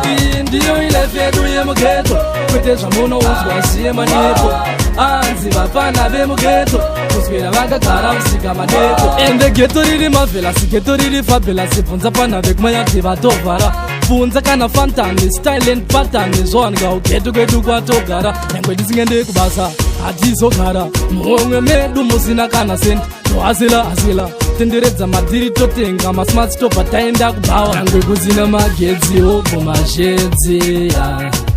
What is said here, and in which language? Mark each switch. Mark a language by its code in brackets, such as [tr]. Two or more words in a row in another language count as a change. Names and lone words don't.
[sn] Iyi ndiyo ilife yedu yemughetto, kwete zvamunoudzwa siye manyepo. Anzi vapana vemughetto, kuswera vakagara usika madeko. Ende ghetto riri marvelous, ghetto riri fabulous, bvunza pana vekumwe yati vatovhara. Bvunza kana fantani, [en] style and pattern, [sn] zvowanika kughetto kwedu kwatogara. Nyangwe tisingaendei kubasa, hatizogara. Muhomwe medu musina kana senti. Tohasila, hasila, tenderedza madhiri totenga, masmart stopper taenda kubhawa. Nyangwe kusina magetsi, obvo mazhedzi, ya.